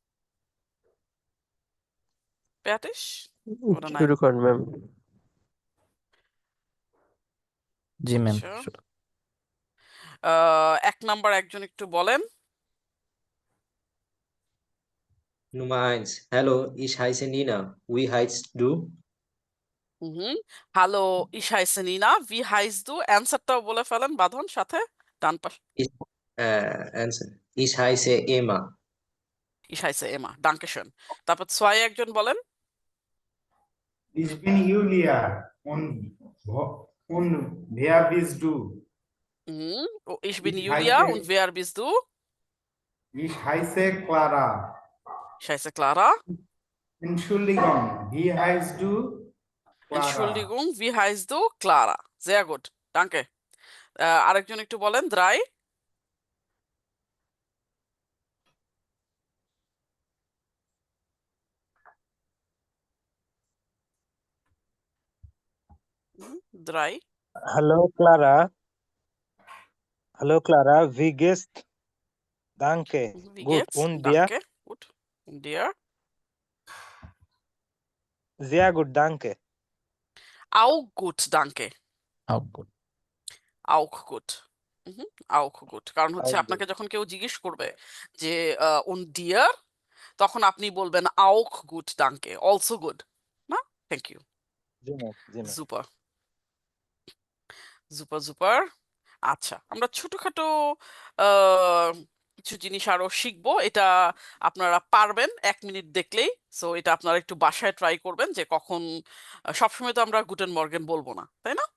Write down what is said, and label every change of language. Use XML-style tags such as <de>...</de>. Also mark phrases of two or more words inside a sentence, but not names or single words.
<bn>ফেয়াটিস ওটা নাই। শুরু করেন ম্যাম। জি ম্যাম। আচ্ছা, এক নাম্বার একজন একটু বলেন।</bn> <de>Nummer 1. Hallo, ich heiße Nina. Wie heißt du? হুম, হ্যালো, ich heiße Nina, wie heißt du?</de> <bn>অ্যান্সারটাও বলে ফেলেন বাঁধন সাথে, ডান পাশে।</bn> <de>Ich, Answer. Ich heiße Emma. ich heiße Emma, danke schön।</de> <bn>তারপর 2 একজন বলেন।</bn> <de>Ich bin Julia und wer bist du? Ich bin Ich Julia heiße, und wer bist du? ich heiße Clara. Ich heiße Clara। Entschuldigung, wie heißt du? Clara. Entschuldigung, wie heißt du?</de> <bn>Clara।</bn> <de>sehr gut, danke।</de> <bn>আরেকজন একটু বলেন, 3। হুম, 3।</bn> <de>Hallo Clara. Hallo Clara, wie geht's? Danke. Wie Gut. geht's? Und dir? Danke, gut। Und dir? Sehr gut, danke. Auch gut, danke।</de> <bn>আউটপুট।</bn> <de>auch gut। auch gut,</de> <bn>কারণ হচ্ছে</bn> <de>Auch gut.</de> <bn>আপনাকে যখন কেউ জিজ্ঞেস করবে যে</bn> <de>und dir,</de> <bn>তখন আপনি বলবেন</bn> <de>auch gut, danke,</de> <en>also good,</en> <bn>না?</bn> <en>Thank you.</en> <bn>জি ম্যাম, জি ম্যাম। সুপার সুপার সুপার। আচ্ছা, আমরা ছোটখাটো আহ, কিছু জিনিস আরো শিখবো, এটা আপনারা পারবেন 1 মিনিট দেখলেই। সো এটা আপনারা একটু বাসায় ট্রাই করবেন যে কখন, সবসময় তো আমরা</bn> <de>Guten Morgen</de> <bn>বলবো না, তাই না?</bn>